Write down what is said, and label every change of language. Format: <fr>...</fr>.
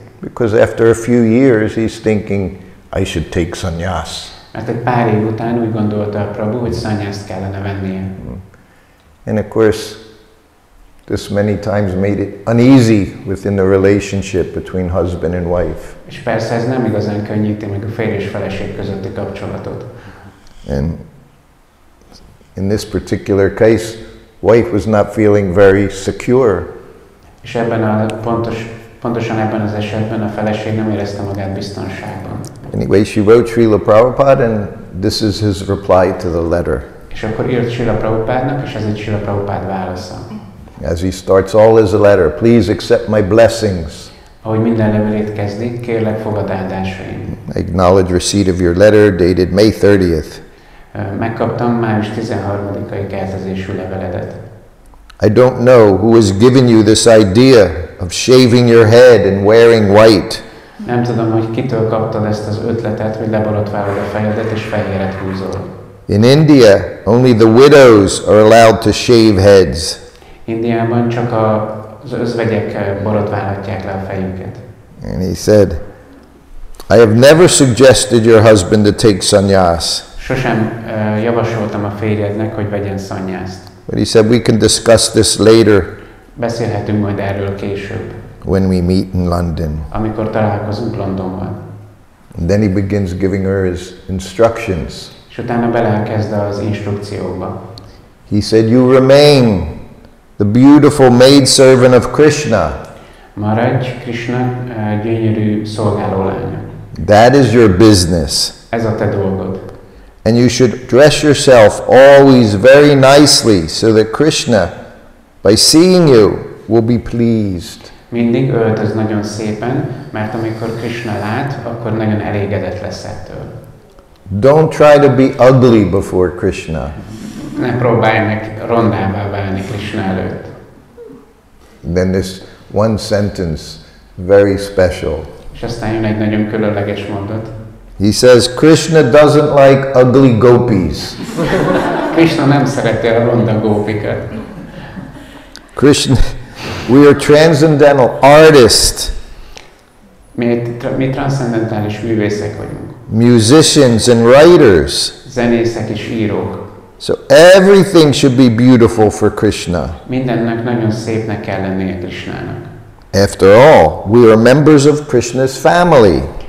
<en>Because after a few years he's thinking, I should take sannyas.</en> <hu>Mert egy pár év után úgy gondolta a Prabhu, hogy sannyászt kellene vennie.</hu> <en>And of course, this many times made it uneasy within the relationship between husband and wife.</en> <hu>És persze ez nem igazán könnyíti meg a férj és feleség közötti kapcsolatot.</hu> <en>And in this particular case, wife was not feeling very secure.</en> <hu>És pontosan ebben az esetben a feleség nem érezte magát biztonságban.</hu> <en>Anyway, she wrote Srila Prabhupada, and this is his reply to the letter.</en> <hu>És akkor írt Srila Prabhupádnak, és ez egy Srila Prabhupád válasza.</hu> <en>As he starts all his letter, please accept my blessings.</en> <hu>Ahogy minden levelét kezdik, kérlek fogad áldásaim.</hu> <en>I acknowledge receipt of your letter dated May 30th.</en> <hu>Megkaptam május 13-ai keltezésű leveledet.</hu> <en>I don't know who has given you this idea of shaving your head and wearing white.</en> <hu>Nem tudom, hogy kitől kaptad ezt az ötletet, hogy leborotválod a fejedet és fehéret húzol.</hu> <en>In India, only the widows are allowed to shave heads.</en> <hu>Indiában csak az özvegyek borotválhatják le a fejüket.</hu> <en>And he said, I have never suggested your husband to take sannyas.</en> <hu>Sosem javasoltam a férjednek, hogy vegyen szannyászt.</hu> <en>But he said, we can discuss this later.</en> <hu>Beszélhetünk majd erről később.</hu> <en>When we meet in London.</en> <hu>Amikor találkozunk Londonban.</hu> <en>And then he begins giving her his instructions.</en> <hu>És utána belekezd az instrukciókba.</hu> <en>He said, you remain the beautiful maidservant of Krishna.</en> <hu>Maradj Krishna gyönyörű szolgálólánya.</hu> <en>That is your business.</en> <hu>Ez a te dolgod.</hu> <en>And you should dress yourself always very nicely so that Krishna, by seeing you, will be pleased.</en> <hu>Mindig öltöz nagyon szépen, mert amikor Krishna lát, akkor nagyon elégedett lesz ettől.</hu> <en>Don't try to be ugly before Krishna.</en> <hu>Ne próbálj meg rondává válni Krishna előtt.</hu> <en>Then this one sentence, very special.</en> <hu>És aztán jön egy nagyon különleges mondat.</hu> <en>He says, Krishna doesn't like ugly gopis.</en> <hu>Krishna nem szereti a ronda gópikat.</hu> <en>Krishna, we are transcendental artists.</en> <hu>Mi transzcendentális művészek vagyunk.</hu> <en>Musicians and writers.</en> <hu>Zenészek és írók.</hu> <en>So everything should be beautiful for Krishna.</en> <hu>Mindennek nagyon szépnek kell lennie Krishnának.</hu> <en>After all, we are members of Krishna's family.</en>